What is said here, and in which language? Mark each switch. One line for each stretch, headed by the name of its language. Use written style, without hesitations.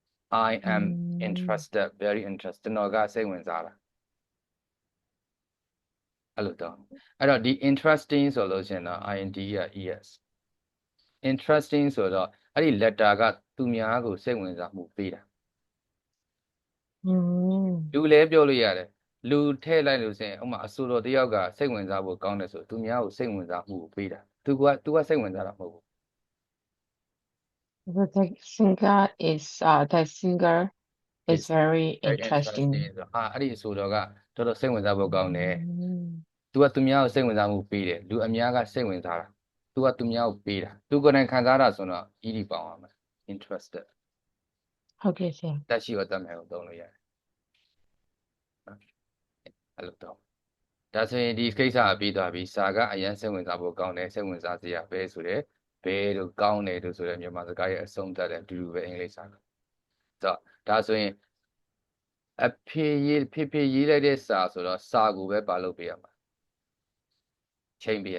English: I am interested very interested
Burmese: ကျွန်တော်ကစိတ်ဝင်စားတာအဲ့လိုတော့အဲ့တော့ဒီ interesting ဆိုလို့ရှိရင်တော့ ing က es interesting ဆိုတော့အဲ့ဒီ letter ကသူများကိုစိတ်ဝင်စားမှုပေးတာလူလည်းပြောလို့ရတယ်လူထည့်လိုက်လို့ဆိုရင်ဥပမာအဆိုတော်တယောက်ကစိတ်ဝင်စားဖို့ကောင်းတယ်ဆိုသူများကိုစိတ်ဝင်စားမှုကိုပေးတာသူကစိတ်ဝင်စားတာမဟုတ်ဘူး
English: The singer is very interesting.
Burmese: အဲ့ဒီအဆိုတော်ကတော်တော်စိတ်ဝင်စားဖို့ကောင်းတယ်သူကသူများကိုစိတ်ဝင်စားမှုပေးတယ်လူအများကစိတ်ဝင်စားတာသူကသူများကိုပေးတာသူကိုယ်တိုင်ခံစားတာဆိုတော့ ed ပေါင်းရမယ် interested ဟုတ်ကဲ့ဆရာ တက်ရှိရောတက်မယ်ကိုသုံးလို့ရတယ်အဲ့လိုတော့ဒါဆိုရင်ဒီကိစ္စအပြီးသွားပြီစာကအရင်စိတ်ဝင်စားဖို့ကောင်းတယ်စိတ်ဝင်စားစရာပဲဆိုတဲ့ဘဲတို့ကောင်းတယ်တို့ဆိုတဲ့မြန်မာစကားရဲ့အဆုံးသတ်တဲ့အတူတူပဲအင်္ဂလိပ်စာကဒါဆိုရင်အဖေရေးလိုက်တဲ့စာဆိုတော့စာကိုပဲပါလို့ပေးရမှာချိန်ပေးရ